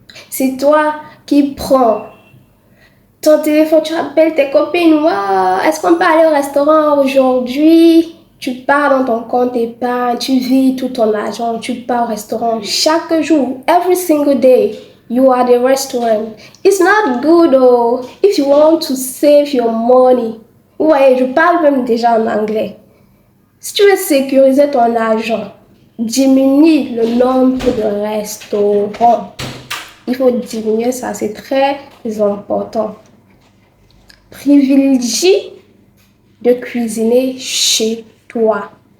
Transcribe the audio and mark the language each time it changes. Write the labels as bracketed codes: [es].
[fr] C'est toi qui prends ton téléphone, tu appelles tes copines. Wow, est-ce qu'on peut aller au restaurant aujourd'hui? Tu pars dans ton compte épargne, tu vis tout ton argent, tu pars au restaurant chaque jour, [en] every single day. You are the restaurant. It's not good though if you want to save your money. [fr] Ouais, je parle même déjà en anglais. Si tu veux sécuriser ton argent, diminue le nombre de restaurants. Il faut diminuer ça, c'est très important. Privilégie de cuisiner chez toi.